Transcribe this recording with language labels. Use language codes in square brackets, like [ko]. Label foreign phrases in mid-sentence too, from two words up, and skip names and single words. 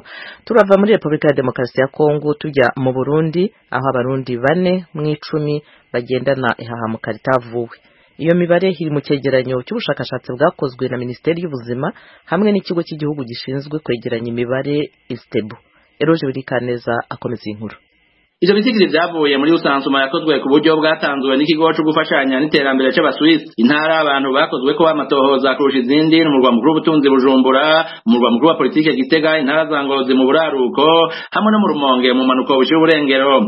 [rw] Turava muri Repubulika ya Demokarasi ya Kongo tujya mu Burundi aho abarundi 4 mu 10 bagendana ihahamuka ritavuwe. iyo mibare iri mu cyegeranyo cy'ubushakashatsi bwakozwe na Minisiteri y'Ubuzima hamwe n'ikigo cy'igihugu gishinzwe kwegeranya imibare Istebu. Eroje Birikaneza akomeza inkuru. [rn] Ivyo bitigiri vyavuye muri usansuma yakozwe ku buryo bwatanzwe n'ikigo cyo gufashanya n'iterambere c'abaswisi. Intara abantu bakozwe ko amatohoza kurusha izindi n'umurwa mukuru w'ubutunzi Bujumbura, umurwa mukuru wa politike Gitega, intara za Ngozi mu buraruko hamwe no mu Rumonge mu manuko bushira uburengero.